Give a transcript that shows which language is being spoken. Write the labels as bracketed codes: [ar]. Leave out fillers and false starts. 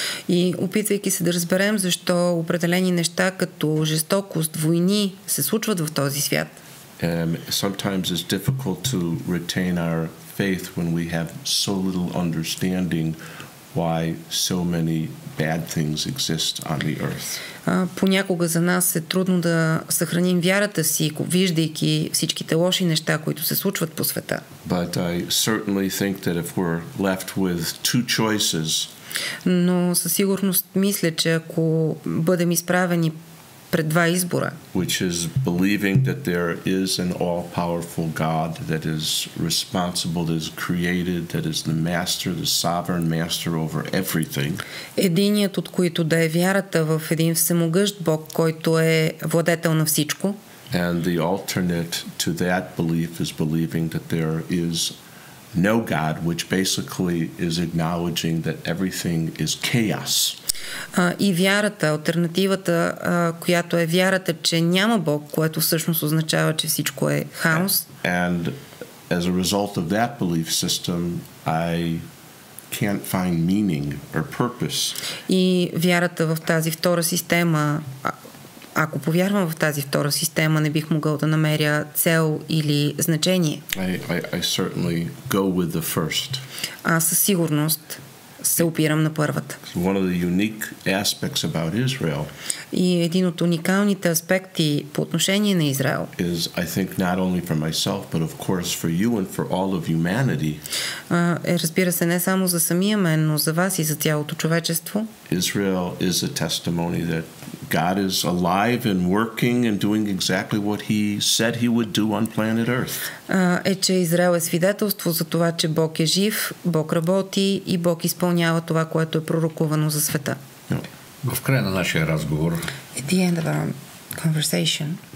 [bg] И опитвайки се да разберем защо определени неща като жестокост, войни се случват в този свят. [en] Sometimes it's difficult to retain our faith when we have so little understanding why so many bad things exist on the earth. [bg] Понякога за нас е трудно да съхраним вярата си, виждайки всичките лоши неща, които се случват по света. [en] But I certainly think that if we're left with two choices, [bg] но със сигурност мисля, че ако бъдем изправени пред два избора, [en] which is believing that there is an all-powerful God that is responsible, that is created, that is the master, the sovereign master over everything. [bg] Единият от които да е вярата в един всемогъщ Бог, който е владетел на всичко. [en] And the alternate to that belief is believing that there is no God, which basically is acknowledging that everything is chaos. [bg] И вярата, алтернативата, която е вярата, че няма Бог, което всъщност означава, че всичко е хаос. [en] And as a result of that belief system, I can't find meaning or purpose. [bg] И вярата в тази втора система, ако повярвам в тази втора система, не бих могъл да намеря цел или значение. [en] I certainly go with the first. [bg] Аз със сигурност се опирам на първата. [en] One of the unique aspects about Israel [bg] и един от уникалните аспекти по отношение на Израел [en] is, I think, not only for myself, but of course for you and for all of humanity. [bg] Разбира се, не само за самия мен, но за вас и за цялото човечество. [en] Israel is a testimony that God is alive and working and doing exactly what he said he would do on planet Earth. [bg] Е, че Израел е свидетелство за това, че Бог е жив, Бог работи и Бог изпълнява това, което е пророкувано за света. В края на нашия разговор [en] At the end of our conversation,